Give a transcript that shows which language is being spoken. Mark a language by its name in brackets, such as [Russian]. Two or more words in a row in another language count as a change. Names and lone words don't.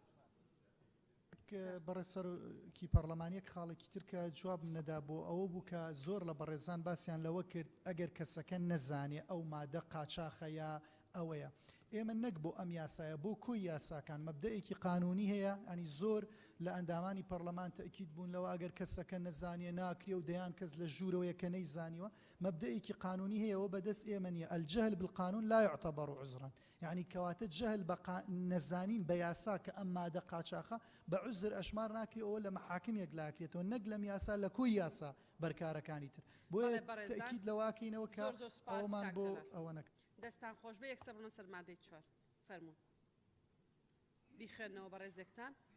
[Central Kurdish] بەڕێ سەرۆکی پەرلەمانیەک خاڵێکی تر کە جواب نەدا بۆ ئەوە بوو کە زۆر لە بەڕێزان باسییان لەوە کرد ئەگەر کەسەکە نەزانێ ئەو مادە قاچاخە یا ئەوەیە ئێمە نەک بۆ ئەم یاسایە بۆ کۆی یاساکان مەبدەیەکی قانونی هەیە ئەنی زۆر لە ئەندامانی پەرلەمان تەکید بوون لەوە ئەگەر کەسەکە نەزانێ ناکرێ و دەیان کەس لە ژوورەوەیە کە نەیزانیوە مەبدەیەکی قانونی هەیەەوە بەدەست ئێمە نیە [Arabic] الجهل بالقانون لا يعتبر عذرا [Central Kurdish] یعنی کەواتە جهل بە نەزانین بە یاسا کە ئەم مادە قاچاخە بە عوزر ئەشمار ناکرێ ئەوە لە محاکمێک لاکرێتەوە نەک لەم یاسا لە کۆی یاسا بەرکارەکانی تر بۆیە تەکید لەواکەینەوە کە ئەومان بۆ ئەوە نەکرد. دەستان خۆش بێ یەکسەر بڵن سەر مادەی 4 فەرموون بیخێنەوە بەڕێزێکتان.